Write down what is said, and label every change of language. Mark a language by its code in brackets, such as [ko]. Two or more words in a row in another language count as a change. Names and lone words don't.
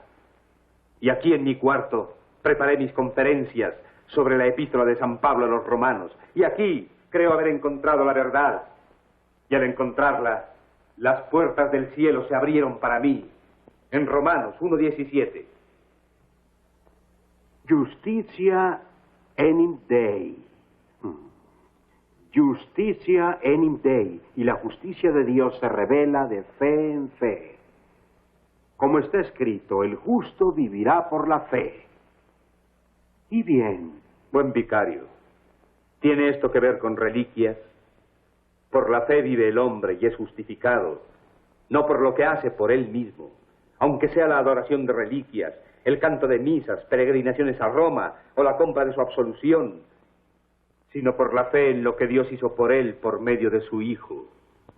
[es] Y aquí en mi cuarto preparé mis conferencias sobre la epístola de San Pablo a los romanos. Y aquí creo haber encontrado la verdad. Y al encontrarla, las puertas del cielo se abrieron para mí. En Romanos 1:17. [la] Justitia enim Dei. Justicia enim Dei. [es] Y la justicia de Dios se revela de fe en fe. Como está escrito, el justo vivirá por la fe. Y bien. Buen vicario, ¿tiene esto que ver con reliquias? Por la fe vive el hombre y es justificado, no por lo que hace por él mismo, aunque sea la adoración de reliquias, el canto de misas, peregrinaciones a Roma o la compra de su absolución, sino por la fe en lo que Dios hizo por él por medio de su Hijo.